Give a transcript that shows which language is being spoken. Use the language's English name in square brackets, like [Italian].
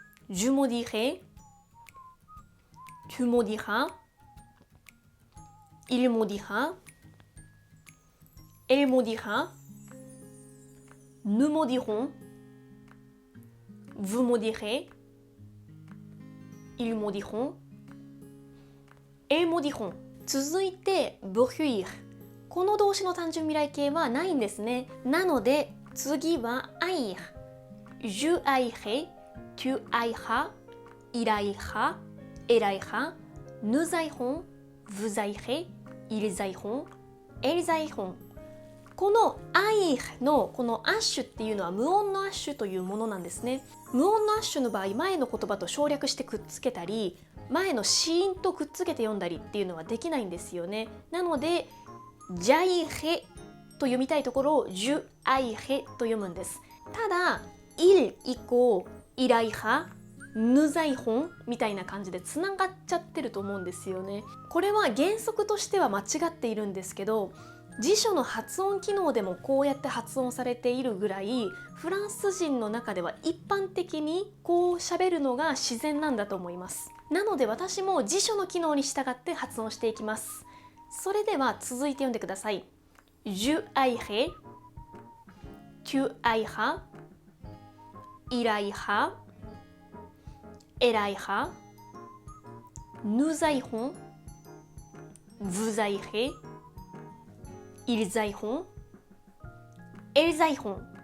[French] Je maudirai, tu maudiras, il maudira, elle maudira, nous maudirons, vous maudirez, ils maudiront, elles maudiront. [Japanese] 続いて、bouillir。この動詞の単純未来形はないんですね。なので、次は haïr。 [French] Je haïrai, tu haïras, il haïra, elle haïra, nous haïrons, vous haïrez, ils haïront, elles haïront。 [Japanese] この haïr のこのアッシュっていうのは無音のアッシュというものなんですね。無音のアッシュの場合、前の言葉と省略してくっつけたり、前の子音とくっつけて読んだりっていうのはできないんですよね。なので、 [French] j'haïrai [Japanese] と読みたいところを [French] je haïrai [Japanese] と読むんです。ただ、il 以降、 [French] il haïra、nous haïrons [Japanese] みたいな感じでつながっちゃってると思うんですよね。これは原則としては間違っているんですけど、辞書の発音機能でもこうやって発音されているぐらい、フランス人の中では一般的にこう喋るのが自然なんだと思います。なので私も辞書の機能に従って発音していきます。それでは続いて読んでください。 [French] Je haïrai, tu haïras, il haïra, elle haïra, nous haïrons, vous haïrez, ils haïront, elles haïront。